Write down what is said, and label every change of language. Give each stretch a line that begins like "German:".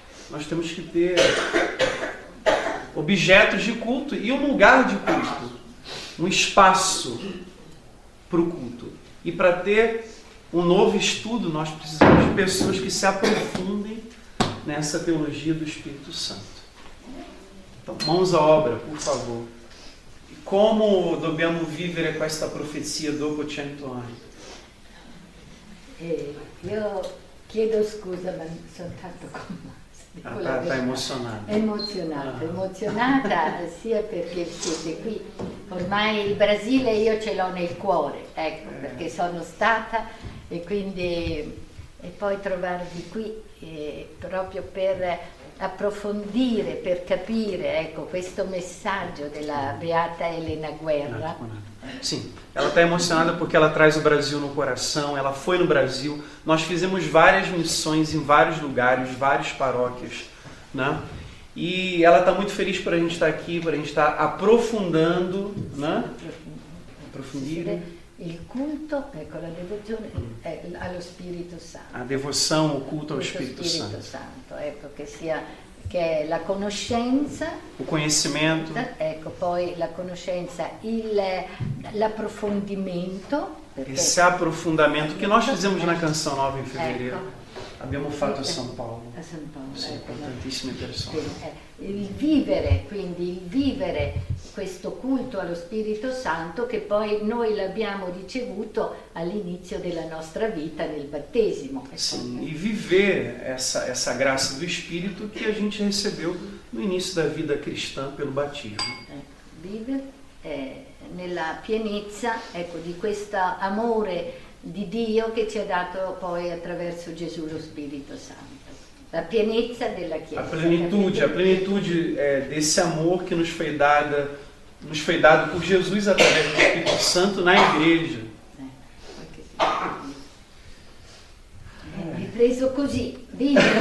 Portuguese: Nós temos que ter objetos de culto e um lugar de culto, um espaço para o culto. E para ter um novo estudo, nós precisamos de pessoas que se aprofundem nessa teologia do Espírito Santo. Então, mãos à obra, por favor.
Italian: Como dobbiamo vivere questa profezia dopo 100 anni? Io chiedo scusa, ma sono tanto commossa.
Portuguese: Está emozionata.
Italian: Emozionata sia perché siete qui. Ormai il Brasile io ce l'ho nel cuore, ecco, perché sono stata e quindi e poi trovarvi qui proprio per approfondire, per capire, ecco, questo messaggio della Beata Helena Guerra.
Portuguese: Sim, ela está emocionada porque ela traz o Brasil no coração, ela foi no Brasil, nós fizemos várias missões em vários lugares, várias paróquias, né? E ela está muito feliz por a gente estar aqui, por a gente estar aprofundando, né?
Italian: Aprofundire. Il culto, ecco, la devozione allo Spirito Santo.
Portuguese: A devoção, o culto ao Espírito Santo. Santo.
Italian: Ecco, che è la conoscenza,
Portuguese: o conhecimento,
Italian: ecco, poi la conoscenza, l'approfondimento.
Portuguese: Esse aprofundamento que nós fizemos na Canção Nova em fevereiro.
Italian: Ecco. Abbiamo fatto a São Paulo. A San Paolo. Sì, con tantissime persone. Il vivere questo culto allo Spirito Santo che poi noi l'abbiamo ricevuto all'inizio della nostra vita nel battesimo.
Portuguese: Sim, e viver essa graça do Espírito que a gente recebeu no início da vida cristã pelo batismo.
Italian: Vivere nella pienezza, ecco, di questo amore di Dio che ci ha dato poi attraverso Gesù lo Spirito Santo. La pienezza della Chiesa.
Portuguese: A plenitude desse amor que nos foi dado por Jesus através do Espírito Santo na igreja.
Italian: Hai preso così, viva!